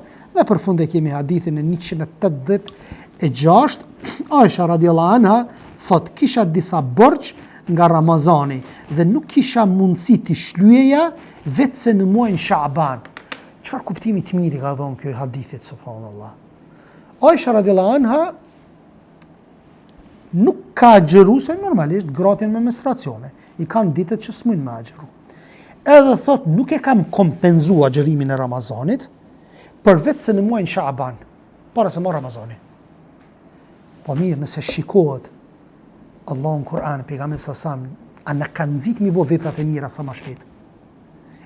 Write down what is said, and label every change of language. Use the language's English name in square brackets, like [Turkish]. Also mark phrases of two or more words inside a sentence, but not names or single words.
[Albanian] Dhe për fund e kemi hadithin e 186, Aisha [Arabic] رضي الله عنها [Albanian] thot kisha disa borxh nga Ramazani dhe nuk kisha mundësi të shlyeja vetëse në muajin Shaaban. Çfarë kuptimi të mirë ka dhënë ky hadithit, subhanallah. Aisha [Arabic] رضي الله عنها [Albanian] nuk ka agjëru, se normalisht gratin me menstruacione i kanë ditët që s'mujnë me agjëru. Edhe thot nuk e kam kompenzu agjërimin e Ramazanit për vetëse në muajin Shaaban, para se mo Ramazani. Po mirë, nëse shikohet Allahu në Kur'an, pejgamberi sa a na kanë nxit mi bo veprat e mira sa më shpejt.